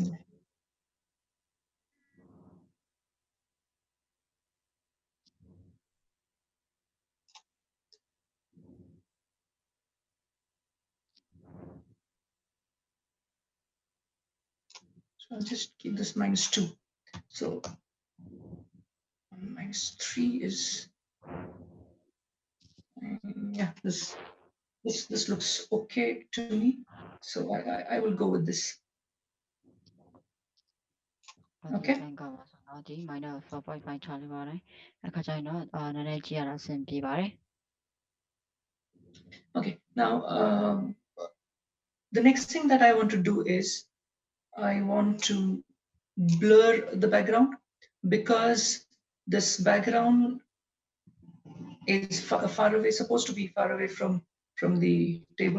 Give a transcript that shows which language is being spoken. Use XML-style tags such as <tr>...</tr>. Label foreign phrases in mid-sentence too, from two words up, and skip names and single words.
<en>So I'll just keep this -2. So -3 is yeah, this looks okay to me, so I will go with this. Okay.</en> <my>ဒီ -4.5 ထားလိုက်ပါတယ်အခါကျရင်တော့နည်းနည်းကြည့်ရတာအဆင်ပြေပါတယ်</my> <en>Okay, now the next thing that I want to do is I want to blur the background because this background is far away, supposed to be far away from the table.</en>